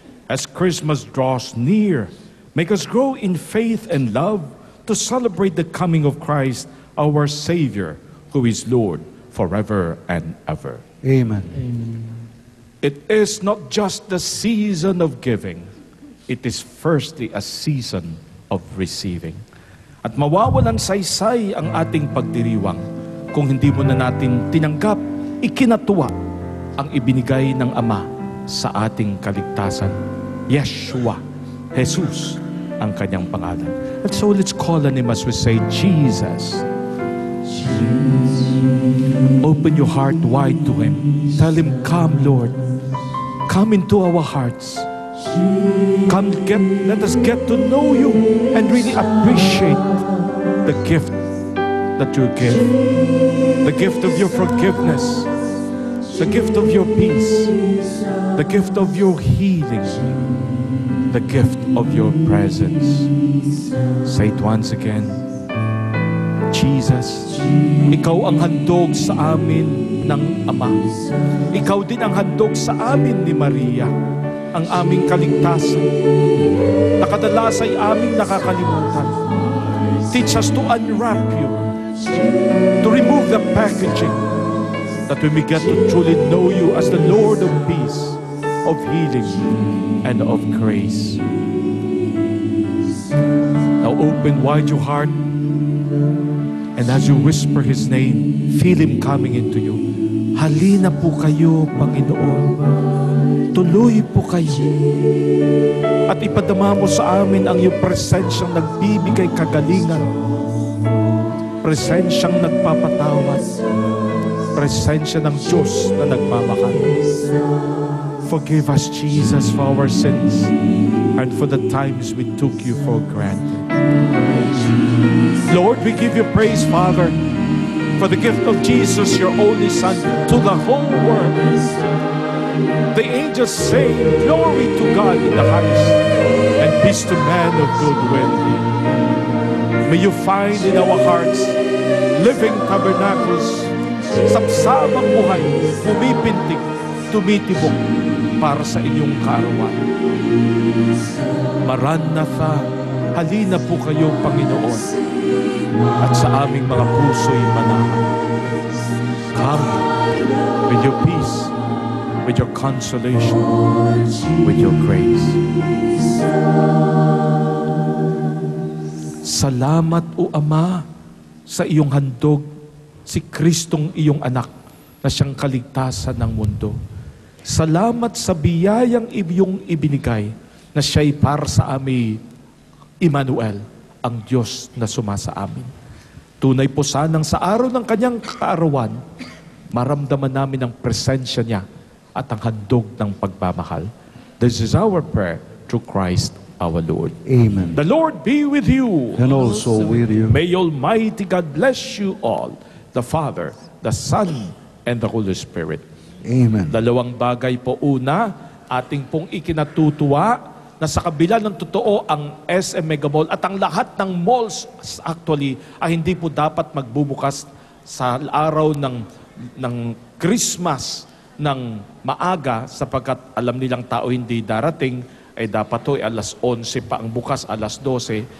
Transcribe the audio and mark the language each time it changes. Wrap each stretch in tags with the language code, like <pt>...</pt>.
<en>As Christmas draws near, make us grow in faith and love to celebrate the coming of Christ, our Savior, who is Lord forever and ever. Amen. It is not just the season of giving, it is firstly a season of receiving.</en> <tl>At mawawalan saysay ang ating pagdiriwang kung hindi mo na natin tinanggap, ikinatuwa ang ibinigay ng Ama sa ating kaligtasan. Yeshua, Jesus, ang kanyang pangalan.</tl> <en>And so let's call on Him as we say, Jesus. Open your heart wide to Him. Tell Him, come Lord. Come into our hearts. Come, let us get to know you and really appreciate the gift that you give. The gift of your forgiveness. The gift of your peace. The gift of your healing. The gift of your presence. Say it once again.</en> <tl>Jesus, Ikaw ang handog sa amin ng Ama. Ikaw din ang handog sa amin ni Maria, ang aming kaligtasan. Nakadalas ay aming nakakalimutan.</tl> <en>Teach us to unwrap you, to remove the packaging, that we may get to truly know you as the Lord of peace, of healing, and of grace. Now open wide your heart, and as you whisper His name, feel Him coming into you.</en> <tl>Halina po kayo, Panginoon. Tuloy po kayo. At ipadama mo sa amin ang iyong presensyang nagbibigay kagalingan. Presensyang nagpapatawad. Presensya ng Diyos na nagmamahal.</tl> <en>Forgive us, Jesus, for our sins and for the times we took you for granted. Lord, we give you praise, Father, for the gift of Jesus, your only Son, to the whole world. The angels say, glory to God in the highest, and peace to man of good will. May you find in our hearts living tabernacles,</en> <tl>sapsabang buhay, pumipintig, tumitibok para sa inyong kaarawan.</tl> <en>Maranatha, halina po kayo, Panginoon, at sa aming mga puso'y manahan. Come with your peace, with your consolation, with your grace.</en> <tl>Salamat, O Ama, sa iyong handog, si Kristong iyong anak na siyang kaligtasan ng mundo. Salamat sa biyayang iyong ibinigay na siya'y para sa amin, Emmanuel, ang Diyos na sumasa amin. Tunay po sanang sa araw ng kanyang kaarawan, maramdaman namin ang presensya niya at ang handog ng pagmamahal.</tl> <en>This is our prayer through Christ our Lord. Amen. The Lord be with you. And also with you. May Almighty God bless you all, the Father, the Son, and the Holy Spirit. Amen.</en> <tl>Dalawang bagay po. Una, ating pong ikinatutuwa na sa kabila ng totoo ang SM Mega Mall at ang lahat ng malls actually ay hindi po dapat magbubukas sa araw ng Christmas ng maaga sapagkat alam nilang tao hindi darating, ay dapat to alas 11 pa ang bukas, alas 12.</tl>